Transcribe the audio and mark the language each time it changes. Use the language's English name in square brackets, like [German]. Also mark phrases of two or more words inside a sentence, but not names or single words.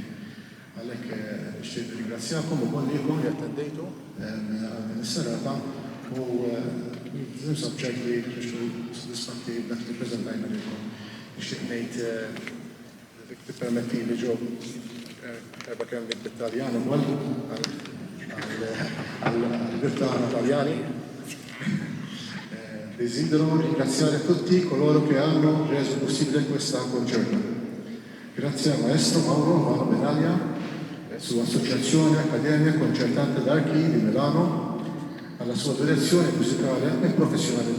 [Maltese] Għalhekk nixtieq ringrazzjakom ukoll lilkom li attendejtu għal din is-serata u ninsab ċert li kienu sodisfatti b'dak li ppreżentajna lilkom. Nixtieq ngħid tippermetti li ġew erba' kemm bit-Taljan ukoll għal-Birtana Taljani. [Italian] Desidero ringraziare tutti coloro che hanno reso possibile questo concerto. Grazie al maestro Mauro Benaglia e sua associazione Accademia Concertante d'Archi di Milano, alla sua direzione musicale e professionalità.